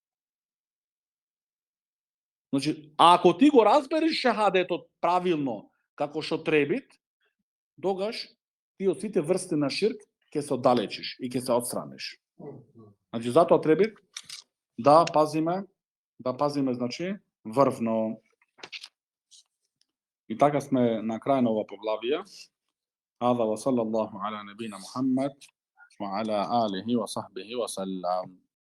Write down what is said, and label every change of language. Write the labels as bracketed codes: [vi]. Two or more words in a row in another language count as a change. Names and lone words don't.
[mk] Значи, ако ти го разбереш шахадетот правилно, како што требит, тогаш ти од сите врсти на ширк ќе се оддалечиш и ќе се отстраниш. Значи, затоа требит да пазиме, значи, врвно. И така сме на крај на ова поглавие. [ar] هذا وصلى الله على نبينا محمد وعلى آله وصحبه وسلم.